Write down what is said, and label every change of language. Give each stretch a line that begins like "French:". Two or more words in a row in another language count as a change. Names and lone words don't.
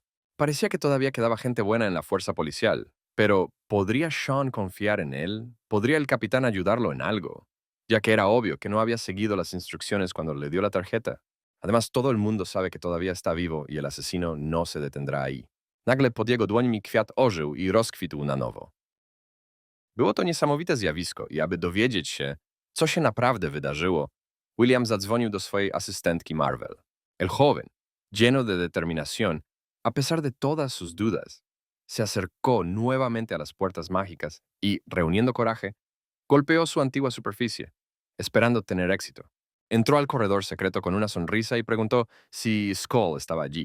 Spanish: Parecía que todavía quedaba gente buena en la fuerza policial, pero ¿podría Sean confiar en él? ¿Podría el capitán ayudarlo en algo? Ya que era obvio que no había seguido las instrucciones cuando le dio la tarjeta. Además, todo el mundo sabe que todavía está vivo y el asesino no se detendrá ahí.
Polish: Nagle pod jego dłońmi kwiat ożył i rozkwitł na nowo. Było to niesamowite zjawisko i aby dowiedzieć się, co się naprawdę wydarzyło, William zadzwonił do swojej asystentki Marvel.
Spanish: El joven, lleno de determinación, a pesar de todas sus dudas, se acercó nuevamente a las puertas mágicas y, reuniendo coraje, golpeó su antigua superficie, esperando tener éxito. Entró al corredor secreto con una sonrisa y preguntó si Skull estaba allí.